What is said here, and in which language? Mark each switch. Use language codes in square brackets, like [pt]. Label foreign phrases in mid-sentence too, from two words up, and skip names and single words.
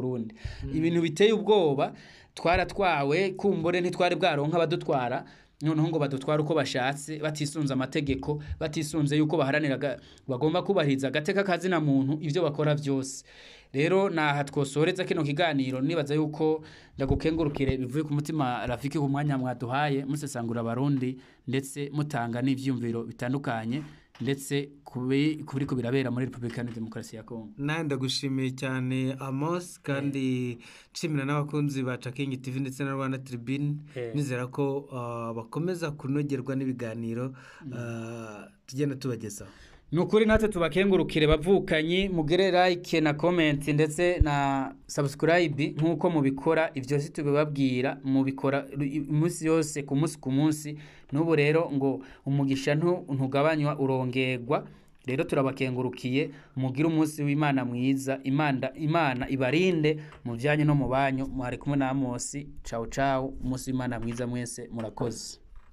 [rn] Burundi ibintu biteye ubwoba twaratwawe kumbore ntitwari bwaronka abadutwara noneho ngo badutwara uko bashatse batisunze amategeko batisunze yuko baharanira bagomba kubahiriza agateka kazi na muntu ivyo bakora vyose rero naha twosoreza kino kiganiro nibaza yuko ndagukengurukire bivuye ku mutima Rafiki ku mwanya mwaduhaye musesangura abarundi ndetse mutanga n'ivyumviro bitandukanye ndetse kuri ko birabera muri Republika ya Demokarasi ya Kongo. [rw] Ndagushimiye cyane Amos kandi nshimira n'abakunzi ba King TV ndetse na Rwanda Tribune nizera ko bakomeza kunogerwa n'ibiganiro tugenda tubagezaho. [rn] Nukuri natwe tubakengurukire bavukanyi mugere like na comment ndetse na subscribe nkuko mubikora ivyo si tubibabwira mubikora umunsi yose ku munsi n'ubu rero ngo umugisha ntugabanywa urongerwa rero turabakengurukiye mugira umunsi w'Imana mwiza Imana ibarinde mu byanye no mu banyu mwari kumwe na Amos ciao umunsi w'Imana mwiza mwese murakoze.